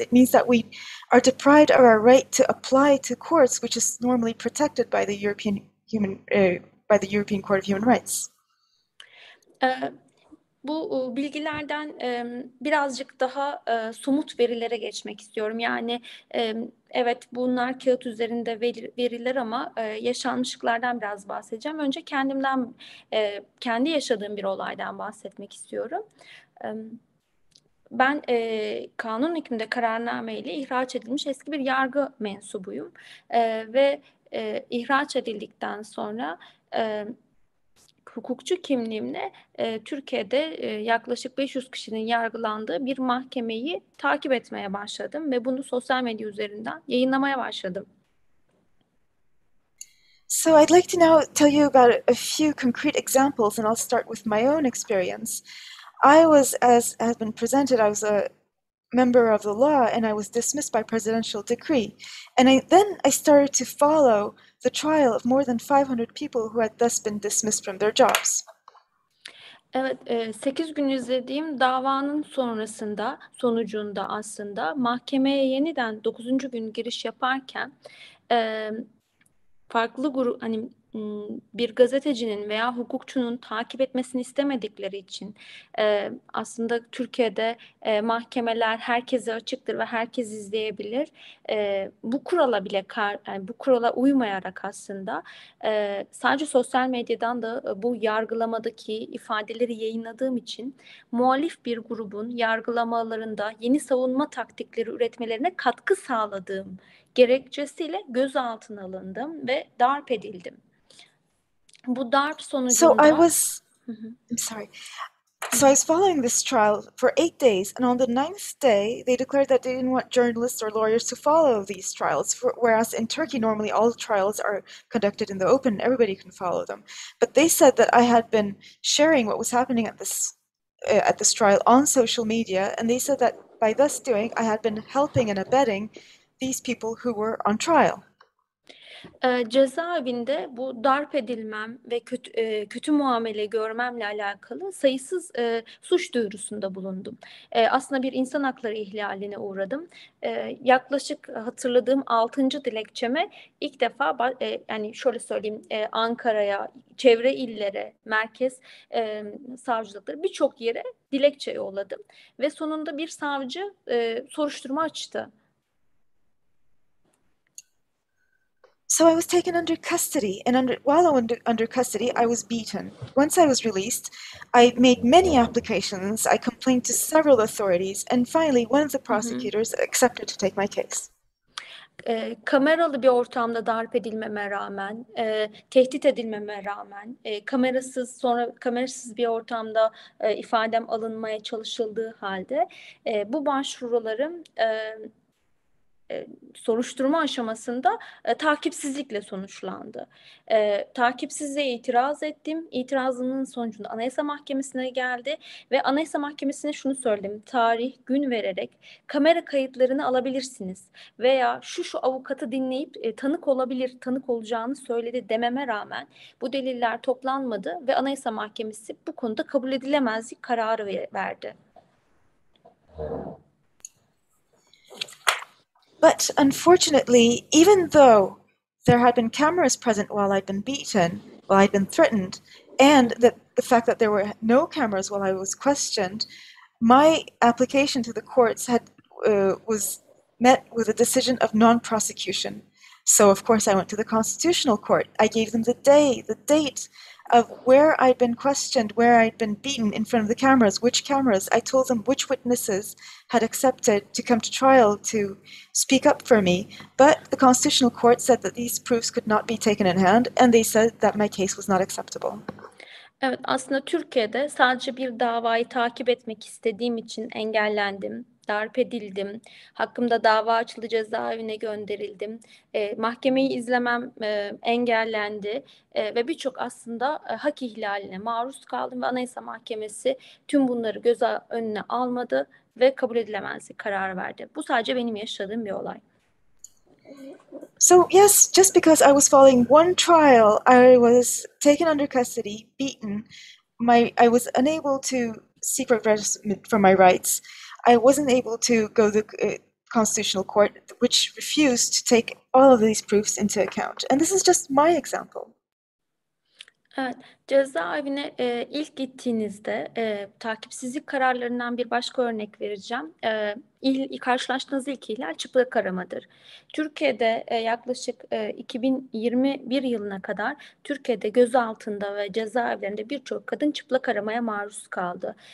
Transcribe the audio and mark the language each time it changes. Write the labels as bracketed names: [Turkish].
[English] It means that we are deprived of our right to apply to courts, which is normally protected by the European Court of Human Rights. [Turkish] Bu bilgilerden birazcık daha somut verilere geçmek istiyorum. Yani evet bunlar kağıt üzerinde veriler ama yaşanmışlıklardan biraz bahsedeceğim. Önce kendi yaşadığım bir olaydan bahsetmek istiyorum. Ben kanun hükmünde kararname ile ihraç edilmiş eski bir yargı mensubuyum. Ve ihraç edildikten sonra hukukçu kimliğimle Türkiye'de yaklaşık 500 kişinin yargılandığı bir mahkemeyi takip etmeye başladım ve bunu sosyal medya üzerinden yayınlamaya başladım. [English] So I'd like to now tell you about a few concrete examples, and I'll start with my own experience. I was, as has been presented, I was a member of the law, and I was dismissed by presidential decree. And then I started to follow the trial of more than 500 people who had thus been dismissed from their jobs. [Turkish] Evet, 8 gün izlediğim davanın sonucunda aslında mahkemeye yeniden 9. gün giriş yaparken farklı bir gazetecinin veya hukukçunun takip etmesini istemedikleri için aslında Türkiye'de mahkemeler herkese açıktır ve herkes izleyebilir. Bu kurala bile yani bu kurala uymayarak aslında sadece sosyal medyadan da bu yargılamadaki ifadeleri yayınladığım için muhalif bir grubun yargılamalarında yeni savunma taktikleri üretmelerine katkı sağladığım gerekçesiyle gözaltına alındım ve darp edildim. Bu darp sonucunda... [English] I'm sorry. So I was following this trial for 8 days, and on the 9th day, they declared that they didn't want journalists or lawyers to follow these trials, whereas in Turkey, normally all trials are conducted in the open, everybody can follow them. But they said that I had been sharing what was happening at this trial on social media, and they said that by thus doing, I had been helping and abetting these people who were on trial. [Turkish] Cezaevinde bu darp edilmem ve kötü muamele görmemle alakalı sayısız suç duyurusunda bulundum. Aslında bir insan hakları ihlaline uğradım. Yaklaşık hatırladığım 6. dilekçeme ilk defa yani şöyle söyleyeyim, Ankara'ya, çevre illere, merkez savcılıkları birçok yere dilekçe yolladım ve sonunda bir savcı soruşturma açtı. [English] So I was taken under custody, and while I was under custody, I was beaten. Once I was released, I made many applications. I complained to several authorities, and finally, one of the prosecutors accepted to take my case. [Turkish] Kameralı bir ortamda darp edilmeme rağmen, tehdit edilmeme rağmen, kamerasız bir ortamda ifadem alınmaya çalışıldığı halde bu başvurularım soruşturma aşamasında takipsizlikle sonuçlandı. Takipsizliğe itiraz ettim. İtirazımın sonucunda Anayasa Mahkemesi'ne geldi ve Anayasa Mahkemesi'ne şunu söyledim. Tarih, gün vererek kamera kayıtlarını alabilirsiniz veya şu avukatı dinleyip tanık olacağını söyledi dememe rağmen bu deliller toplanmadı ve Anayasa Mahkemesi bu konuda kabul edilemezlik kararı verdi. [English] But unfortunately, even though there had been cameras present while I'd been beaten, while I'd been threatened, and that the fact that there were no cameras while I was questioned, my application to the courts was met with a decision of non-prosecution. So of course I went to the Constitutional Court. I gave them the date of where I'd been questioned, where I'd been beaten in front of the cameras, which cameras. I told them which witnesses had accepted to come to trial to speak up for me. But the Constitutional Court said that these proofs could not be taken in hand, and they said that my case was not acceptable. [Turkish] Evet, aslında Türkiye'de sadece bir davayı takip etmek istediğim için engellendim, darp edildim, hakkımda dava açıldı, cezaevine gönderildim, mahkemeyi izlemem engellendi ve birçok aslında hak ihlaline maruz kaldım ve Anayasa Mahkemesi tüm bunları göz önüne almadı ve kabul edilemezlik kararı verdi. Bu sadece benim yaşadığım bir olay. [English] So yes, just because I was following one trial, I was taken under custody, beaten. I was unable to seek redress for my rights. I wasn't able to go to the Constitutional Court, which refused to take all of these proofs into account. And this is just my example. [Turkish] Evet, cezaevine ilk gittiğinizde takipsizlik kararlarından bir başka örnek vereceğim. Karşılaştığınız ilk ihlal çıplak aramadır. Türkiye'de yaklaşık 2021 yılına kadar Türkiye'de gözaltında ve cezaevlerinde birçok kadın çıplak aramaya maruz kaldı.